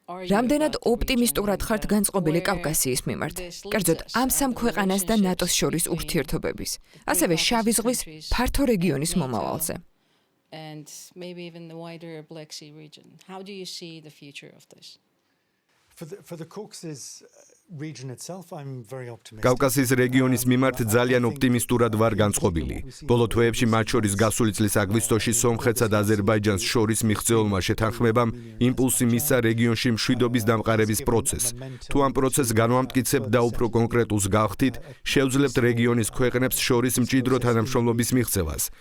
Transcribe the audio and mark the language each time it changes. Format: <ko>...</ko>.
<ka>რამდენად ოპტიმისტურად ხართ განწყობილი კავკასიის მიმართ, კერძოდ ამ სამ ქვეყანას და ნატოს შორის ურთიერთობების, ასევე შავი ზღვის ფართო რეგიონის მომავალზე.</ka> <en>And maybe even the wider Black Sea region. How do you see the future of this? For the Caucasus region itself, I'm very optimistic.</en> <ka>კავკასიის რეგიონის მიმართ ძალიან ოპტიმისტურად ვარ განწყობილი. ბოლო თვეებში მათ შორის გასული წლის აგვისტოში სომხეთსა და აზერბაიჯანს შორის მიღწეულმა შეთანხმებამ იმპულსი მისცა რეგიონში მშვიდობის დამყარების პროცესს. თუ ამ პროცესს განვამტკიცებთ და უფრო კონკრეტულს გავხდით, შევძლებთ რეგიონის ქვეყნებს შორის მჭიდრო თანამშრომლობის მიღწევას.</ka>